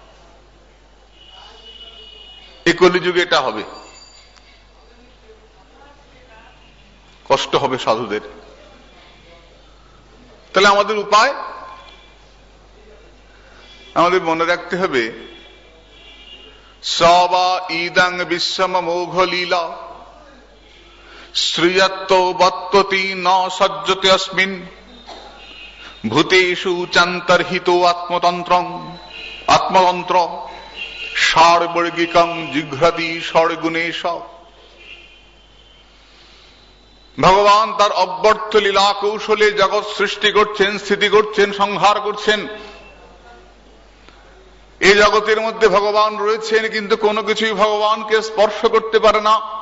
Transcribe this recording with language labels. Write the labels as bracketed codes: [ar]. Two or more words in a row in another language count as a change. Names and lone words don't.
[bn] এই কলিযুগে এটা হবে, কষ্ট হবে সাধুদের। তাহলে আমাদের উপায়, আমাদের মনে রাখতে হবে, [sa] সবা ইদং বিশ্বম মোঘ লীলা শ্রিয়ত্ব বত্ততি ন সজ্জতে অস্মিন ভূতেষু চান্তর্হিত আত্মতন্ত্র ষড়বর্গিকং জিঘ্রতি ষড়গুণেশ। [bn] ভগবান তার অব্যর্থ লীলা কৌশলে জগৎ সৃষ্টি করছেন, স্থিতি করছেন, সংহার করছেন। এই জগতের মধ্যে ভগবান রয়েছেন, কিন্তু কোনো কিছুই ভগবানকে স্পর্শ করতে পারে না।